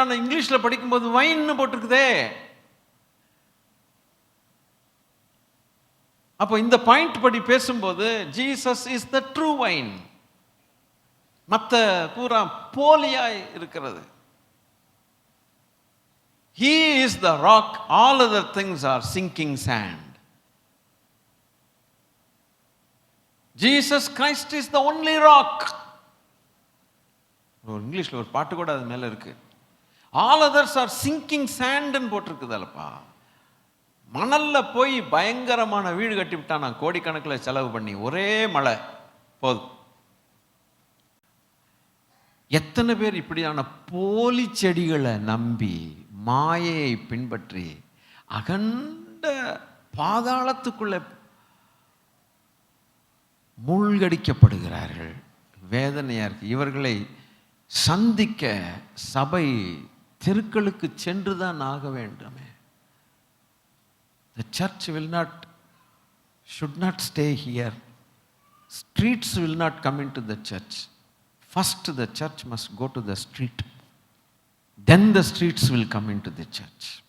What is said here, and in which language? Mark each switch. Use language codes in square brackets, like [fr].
[ta] ஆனா இங்கிலீஷ்ல படிக்கும்போது வைன்னு போட்டிருக்குதே. அப்போ இந்த பாயிண்ட் படி பேசும்போது [en] Jesus is the true vine, [ta] மற்ற பூரா போலியாய் இருக்கிறது. [en] He is the rock, all other things are sinking sand. Jesus Christ is the only rock. [ta] இங்கிலீஷ்ல ஒரு பாட்டு கூட அது மேல இருக்கு. [en] All others are sinking sand [ta] ன்னு போட்டிருக்குதல்லப்பா. மணல்ல போய் பயங்கரமான வீடு கட்டி விட்டான், நான் கோடிக்கணக்கில் செலவு பண்ணி, ஒரே மழை போதும். எத்தனை பேர் இப்படியான போலி செடிகளை நம்பி மாயையை பின்பற்றி அகண்ட பாதாளத்துக்குள்ள மூழ்கடிக்கப்படுகிறார்கள். வேதனையா இருக்கு. இவர்களை சந்திக்க சபை தெருக்களுக்கு சென்றுதான் ஆக வேண்டுமே. [en] The church should not stay here. Streets will not come into the church. First the church must go to the street. Then the streets will come into the church.